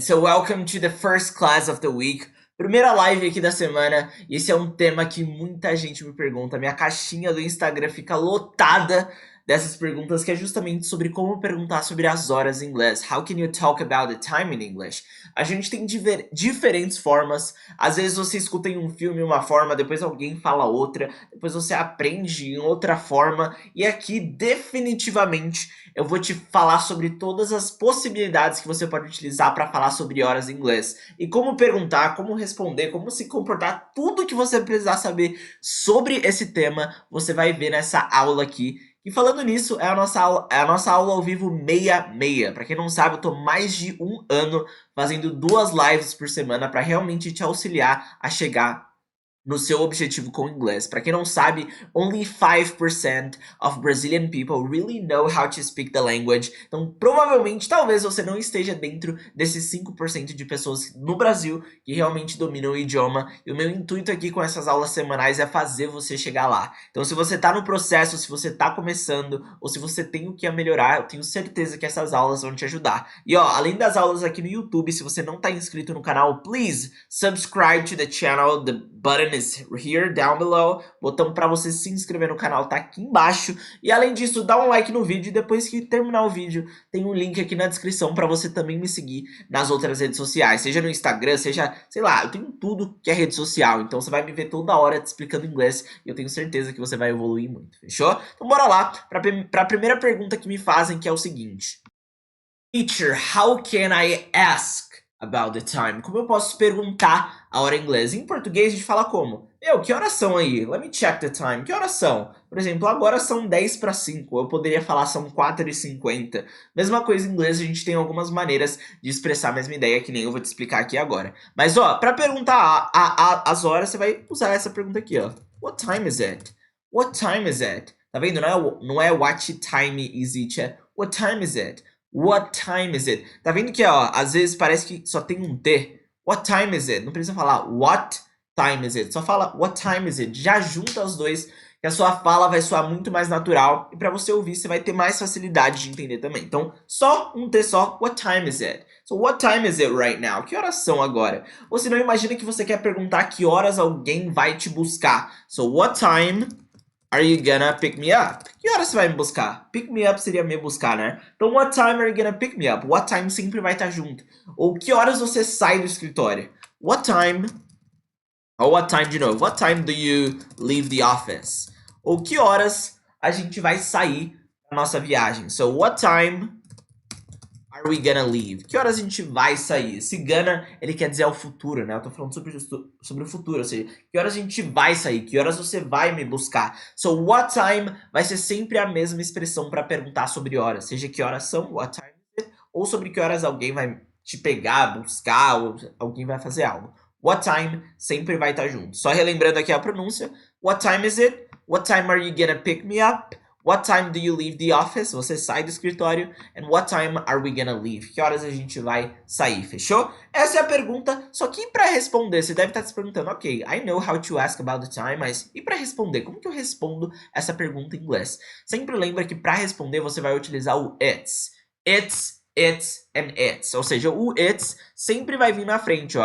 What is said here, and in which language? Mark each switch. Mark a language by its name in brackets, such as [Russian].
[English] So welcome to the first class of the week. [Portuguese] Primeira live aqui da semana. E esse é um tema que muita gente me pergunta. Minha caixinha do Instagram fica lotada dessas perguntas, que é justamente sobre como perguntar sobre as horas em inglês. [English] How can you talk about the time in English? [Portuguese] A gente tem diferentes formas. Às vezes você escuta em um filme uma forma, depois alguém fala outra, depois você aprende em outra forma. E aqui definitivamente eu vou te falar sobre todas as possibilidades que você pode utilizar para falar sobre horas em inglês. E como perguntar, como responder, como se comportar, tudo que você precisar saber sobre esse tema, você vai ver nessa aula aqui. E falando nisso, é a nossa aula ao vivo 66. Para quem não sabe, eu tô mais de um ano fazendo 2 lives por semana para realmente te auxiliar a chegar no seu objetivo com o inglês. Para quem não sabe, [English] only 5% of Brazilian people really know how to speak the language. [Portuguese] Então, provavelmente, talvez você não esteja dentro desses 5% de pessoas no Brasil que realmente dominam o idioma. E o meu intuito aqui com essas aulas semanais é fazer você chegar lá. Então, se você está no processo, se você está começando, ou se você tem o que a melhorar, eu tenho certeza que essas aulas vão te ajudar. E ó, além das aulas aqui no YouTube, se você não está inscrito no canal, [English] please subscribe to the channel. The button is here down below. [Portuguese] Botão para você se inscrever no canal tá aqui embaixo. E além disso, dá um like no vídeo. E depois que terminar o vídeo, tem um link aqui na descrição para você também me seguir nas outras redes sociais. Seja no Instagram, seja, sei lá, eu tenho tudo que é rede social. Então você vai me ver toda hora te explicando inglês. E eu tenho certeza que você vai evoluir muito, fechou? Então bora lá para a primeira pergunta que me fazem, que é o seguinte. [English] Teacher, how can I ask about the time? [Portuguese] Como eu posso perguntar a hora em inglês? Em português a gente fala como? Que horas são aí? [English] Let me check the time. [Portuguese] Que horas são? Por exemplo, agora são 10 para 5. Eu poderia falar são 4:50. Mesma coisa em inglês, a gente tem algumas maneiras de expressar a mesma ideia, que nem eu vou te explicar aqui agora. Mas ó, para perguntar as horas, você vai usar essa pergunta aqui, ó. [English] What time is it? What time is it? [Portuguese] Tá vendo? Não é [English] what time is it, é what time is it? What time is it? [Portuguese] Tá vendo que, ó, às vezes parece que só tem um T. [English] What time is it? [Portuguese] Não precisa falar [English] what time is it. [Portuguese] Só fala [English] what time is it. [Portuguese] Já junta os dois, que a sua fala vai soar muito mais natural. E para você ouvir, você vai ter mais facilidade de entender também. Então, só um T só. [English] What time is it? So, what time is it right now? [Portuguese] Que horas são agora? Ou se não, imagina que você quer perguntar que horas alguém vai te buscar. [English] So, what time are you gonna pick me up? [Portuguese] Que horas você vai me buscar? [English] Pick me up [Portuguese] seria me buscar, né? [English] Então, what time are you gonna pick me up? [Portuguese] What time sempre vai estar junto. Ou que horas você sai do escritório? [English] What time? Ou what time [Portuguese] de novo? [English] What time do you leave the office? [Portuguese] Ou que horas a gente vai sair da nossa viagem? [English] So, what time are we gonna leave? [Portuguese] Que horas a gente vai sair? Esse gonna, ele quer dizer o futuro, né? Eu tô falando sobre o futuro, ou seja, que horas a gente vai sair? Que horas você vai me buscar? [English] So, what time [Portuguese] vai ser sempre a mesma expressão para perguntar sobre horas. Seja que horas são, [English] what time is it, [Portuguese] ou sobre que horas alguém vai te pegar, buscar, ou alguém vai fazer algo. What time sempre vai estar junto. Só relembrando aqui a pronúncia. [English] What time is it? What time are you gonna pick me up? What time do you leave the office? [Portuguese] Você sai do escritório. [English] And what time are we gonna leave? [Portuguese] Que horas a gente vai sair, fechou? Essa é a pergunta, só que para responder, você deve estar se perguntando, [English] ok, I know how to ask about the time, [Portuguese] mas e para responder? Como que eu respondo essa pergunta em inglês? Sempre lembra que para responder você vai utilizar o it's. It's and it's. Ou seja, o it's sempre vai vir na frente, ó.